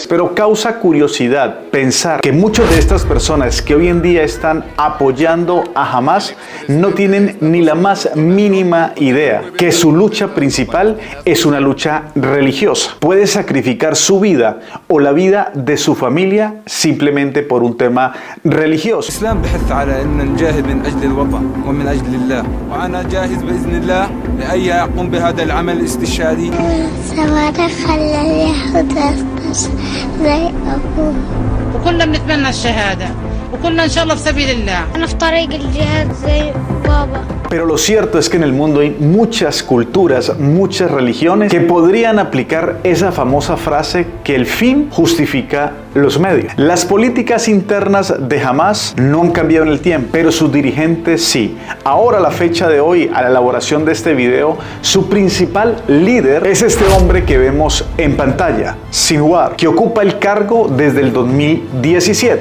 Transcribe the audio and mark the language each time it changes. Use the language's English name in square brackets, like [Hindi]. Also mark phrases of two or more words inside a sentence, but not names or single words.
[Spanish] Pero causa curiosidad pensar que muchas de estas personas que hoy en día están apoyando a Hamas no tienen ni la más mínima idea que su lucha principal es una lucha religiosa. Puede sacrificar su vida o la vida de su familia simplemente por un tema religioso. [Arabic] الإسلام بحث على أن نجاهد من أجل الوطن ومن أجل الله، وأنا جاهز بإذن الله لأن يقوم بهذا العمل الاستشهادي. زي أبوه وكنا بنتمنى الشهادة وكنا إن شاء الله في سبيل الله. أنا في طريق الجهاد زي بابا. [Spanish] Pero lo cierto es que en el mundo hay muchas culturas, muchas religiones que podrían aplicar esa famosa frase que el fin justifica los medios. Las políticas internas de Hamas no han cambiado en el tiempo, pero sus dirigentes sí. Ahora, a la fecha de hoy, a la elaboración de este video, su principal líder es este hombre que vemos en pantalla, Sinwar, que ocupa el cargo desde el 2017.